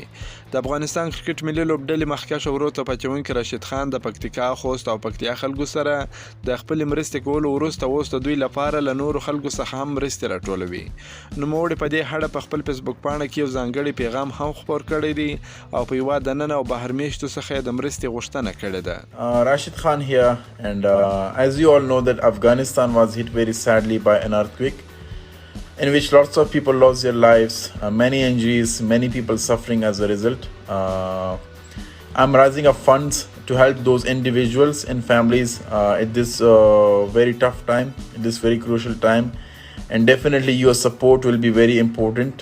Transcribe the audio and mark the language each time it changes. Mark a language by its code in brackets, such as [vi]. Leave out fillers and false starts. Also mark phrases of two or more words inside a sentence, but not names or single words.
[ps] د افغانستان کرکټ ملي لوبډلې مخکښ ورو ته پچونکي راشد خان د پکتیکا، خوست او پکتیا خلکو سره د خپل مرستې کولو وروسته اوس د دوی لپاره له نورو خلکو څخه هم مرستې راټولوي. نوموړي په دې اړه په خپل فیسبوک پاڼه کې یو ځانګړی پیغام هم خپور کړی دی او په یوه دننه او بهر میشتو څخه د مرستې غوښتنه کړې ده. [en] Rashid Khan here, and as you all know that Afghanistan was hit very sadly by an earthquake in which lots of people lost their lives, many injuries, many people suffering as a result. I'm raising up funds to help those individuals and families at this very tough time, at this very crucial time, and definitely your support will be very important.